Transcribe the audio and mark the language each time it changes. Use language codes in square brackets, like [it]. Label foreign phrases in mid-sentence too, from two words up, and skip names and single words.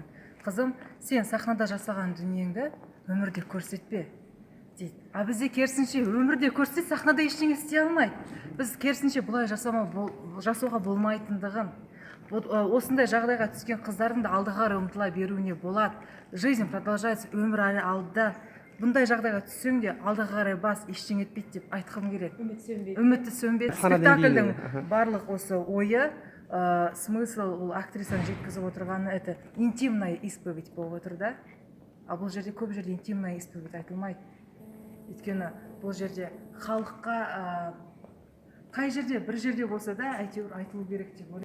[kk] Қызым, сен сахнада жасаған дүниеңді өмірде көрсетпе дейді. А бізде керісінше өмірде көрсетсе, сахнада ештеңе істей алмайды. Біз керісінше бұлай жасауға болмайтындығын, осындай жағдайға түскен қыздардың да алдыға қарай ұмтыла беруіне болады. [ru] Жизнь продолжается, [kk] өмір әлі алда. Бұндай жағдайға түссең де алдыға қарай бас, ештеңе етпейді деп айтқым келеді. Үміті сөнбейді. Спектакльдің барлық осы ойы, смысл ол актрисаның жеткізіп отырғаны, [ru] это интимная исповедь [kk] болып отыр да. А бұл жерде көп жерде [ru] интимная исповедь [kk] айтылмайды. Өйткені бұл жерде халыққа қай жерде бір жерде болса да әйтеуір айтылу керек деп ойлаймын.